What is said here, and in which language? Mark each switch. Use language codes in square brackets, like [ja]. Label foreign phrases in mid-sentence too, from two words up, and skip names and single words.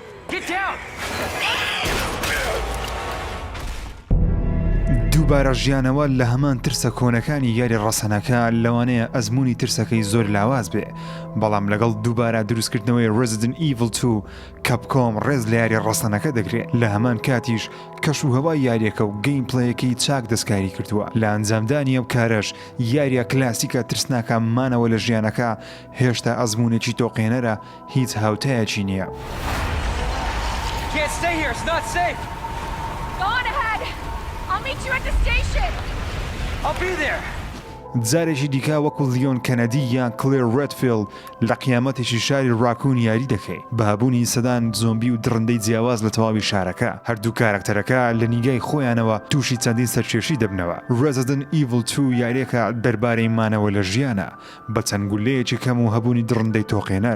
[en] Get down! [ckb] دووبارە ژیانەوە لە هەمان ترسە کۆنەکانی یاری ڕەسەنەکە لەوانەیە ئەزمموی ترسەکەی زۆر لاواز بێ، بەڵام لەگەڵ دووبارە دروستکردنەوەی Resident Evil 2 کەپکۆم ڕێز لە یاری ڕەسەنەکە دەگرێت. لە هەمان کاتیش کەشوهەوای یاریەکە و گەیمپڵەیەکەی چاک دەستکاری کردووە. لە ئەنجامدانی ئەو کارەش یاریە کلاسیکە ترسناکە مانەوە لە ژیانەکە هێشتا ئەزممونێکی تۆقێنەرە هیچ هاوتایەکی نییە. [en] Can't stay here, it's not safe! Go on ahead! I'll meet you at the station! I'll be there! [ckb] جارێکی دیکە وەکو لیۆن کەنەدی یان کلێر ڕێدفیلد لە قیامەتێکی شاری ڕاکون یاری دەکەی بەهابوونی سەدان زۆمبی و درڕندەی جیاواز لە تەواوی شارەکە. هەردوو کارکتەرەکە لە نیگای خۆیانەوە تووشی چەندین سەرکێشی دەبنەوە. Resident Evil 2 یاریەکە دەربارەی مانەوە لە ژیانە بە چەند گولەیەکی کەم و هەبوونی درڕندەی تۆقێنەر.